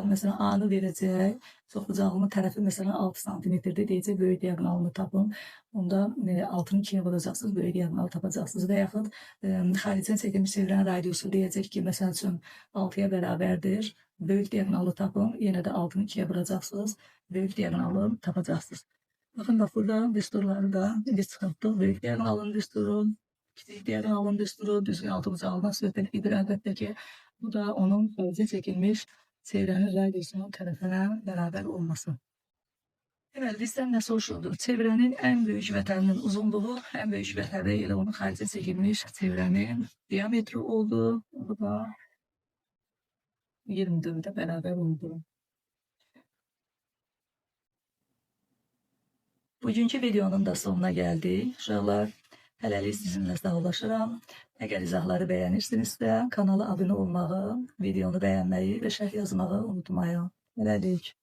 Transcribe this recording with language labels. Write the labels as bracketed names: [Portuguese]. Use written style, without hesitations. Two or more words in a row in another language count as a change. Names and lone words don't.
[Azerbaijani] Məsələn, A'nı verəcək. Çox bucaqlının tərəfi məsələn 6 santimetrdir. Deyəcək, böyük diagonalını tapın. Onda 6'nı 2'yə vuracaqsınız, böyük diagonalı tapacaqsınız. Və yaxud xaricində çəkilmiş çevrənin radiusu deyəcək ki, məsəl üçün 6'ya bərabərdir. Böyük diagonalı tapın. [Turkish] Yine de altını ikiye vuracaksınız. Böyük diagonalı tapacaksınız. Bakın bak burada düsturları da biz çıkarttık. [Azerbaijani] Böyük diagonalın düsturu, küçük diagonalın düsturu, düzgün altı bucağına söhbət edir. Əlbəttə ki, bu da onun xərcə çəkilmiş çevrənin radyosunun tərəfinə bərabər olması. [Turkish] Evet, bizden ne soruşuldu? Çevrenin en büyük vətəninin uzunluğu, en büyük vətəni ile onun [Azerbaijani] xərcə çəkilmiş [Turkish] çevrenin diametri oldu. Bu da 24'e beraber oldu. Bugünkü videonun da sonuna geldik. [Azerbaijani] Uşaqlar, hələlik sizinlə sağlaşıram. Əgər izahları bəyənirsinizsə, kanala abunə olmağı, videonu bəyənməyi və şərh yazmağı unutmayın. Hələlik.